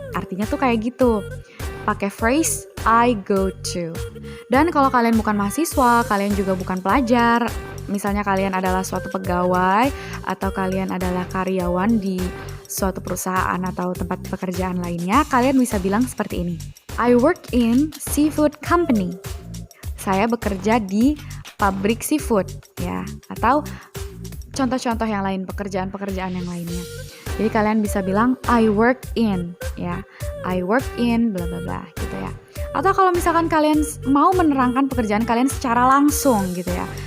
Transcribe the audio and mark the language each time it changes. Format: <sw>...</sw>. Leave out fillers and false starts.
<id>Artinya tuh kayak gitu. Pakai phrase</id> <en>I go to.</en> <id>Dan kalau kalian bukan mahasiswa, kalian juga bukan pelajar, misalnya kalian adalah suatu pegawai atau kalian adalah karyawan di suatu perusahaan atau tempat pekerjaan lainnya, kalian bisa bilang seperti ini.</id> <en>I work in seafood company.</en> <id>Saya bekerja di pabrik seafood ya. Atau contoh-contoh yang lain, pekerjaan-pekerjaan yang lainnya. Jadi kalian bisa bilang</id> <en>I work in</en> <id>ya.</id> <en>I work in bla bla bla</en> <id>gitu ya. Atau kalau misalkan kalian mau menerangkan pekerjaan kalian secara langsung gitu ya.</id>